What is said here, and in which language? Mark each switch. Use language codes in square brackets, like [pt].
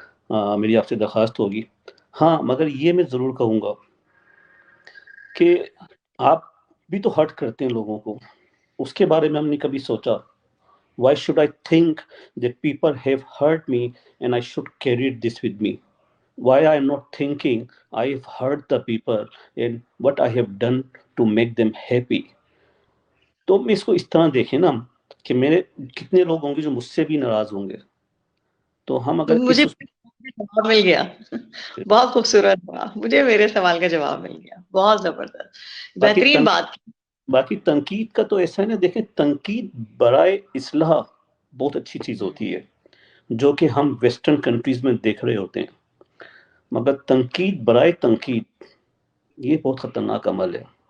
[ur] میری آپ سے درخواست ہوگی. ہاں مگر یہ میں ضرور کہوں گا کہ آپ بھی تو ہرٹ کرتے ہیں لوگوں کو، اس کے بارے میں ہم نے کبھی سوچا [en] why should I think that people have hurt me and I should carry this with me? Why I am not thinking I have hurt the people and what I have done to make them happy? [ur] تو میں اس کو اس طرح دیکھیں نا کہ میرے کتنے لوگ ہوں گے جو مجھ سے بھی ناراض ہوں گے. تو ہم اگر مجھے اس جواب مل گیا. بہت خوبصورت تھا. مجھے میرے سوال کا جواب مل گیا. بہت زبردست، باقی بہترین بات. باقی تنقید کا تو ایسا ہے نا، دیکھیں تنقید برائے اصلاح بہت اچھی چیز ہوتی ہے جو کہ ہم ویسٹرن کنٹریز میں دیکھ رہے ہوتے ہیں، مگر تنقید برائے تنقید یہ بہت خطرناک عمل ہے.